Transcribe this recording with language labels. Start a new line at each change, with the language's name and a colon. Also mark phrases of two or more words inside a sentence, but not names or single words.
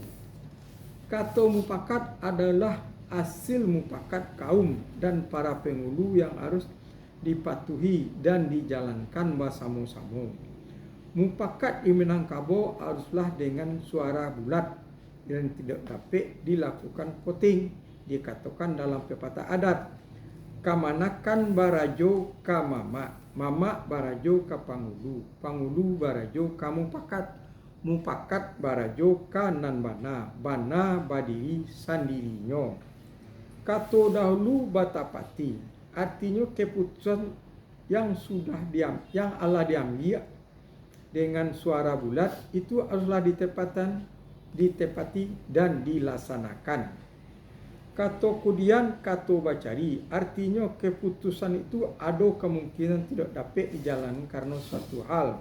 Indonesian: Kato mufakat adalah hasil mufakat kaum dan para penghulu yang harus dipatuhi dan dijalankan bersama-sama. Mufakat di Minangkabau haruslah dengan suara bulat dan tidak dapat dilakukan voting. Dikatakan dalam pepatah adat,
Minangkabau: kamanakan barajo ka mama, mama barajo ka panghulu, panghulu barajo ka mufakat, mufakat barajo ka nan bana, bana badiri sandirinya. Kato dahulu batapati,
Indonesian: artinya keputusan yang Allah diambil dengan suara bulat itu haruslah ditepati dan dilaksanakan.
Minangkabau: Kato kemudian kato bacari,
Indonesian: artinya keputusan itu ada kemungkinan tidak dapat dijalankan karena suatu hal.